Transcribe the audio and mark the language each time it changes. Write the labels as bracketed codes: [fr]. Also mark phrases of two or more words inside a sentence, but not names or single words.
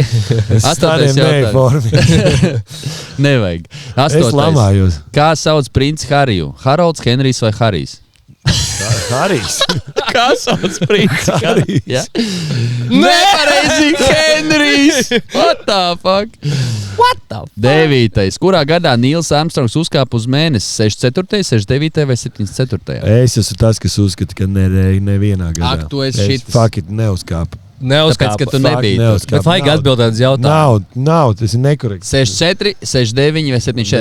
[lv] 8. jautājums. Nevajag. 8. Es lamājos. Kā sauc princi Hariju? Harolds, Henrijs vai Harijs? Harijs. Kā sauc princi Harijs? Ja? Nepareizi, Henrijs! [en] What the fuck? 9. [lv] Kurā gadā Nīls Armstrongs uzkāpa uz mēnesi? 64., 69. vai 74. Es esmu tas, kas uzskata, ka nevienā gadā. Ak, tu esi šitas. Fakti neuzkāpa. Tāpēc, ka tu nebija. Bet vajag atbildēt uz jautājumu. Nav, tas ir nekorekts. 64, 69 vai 74.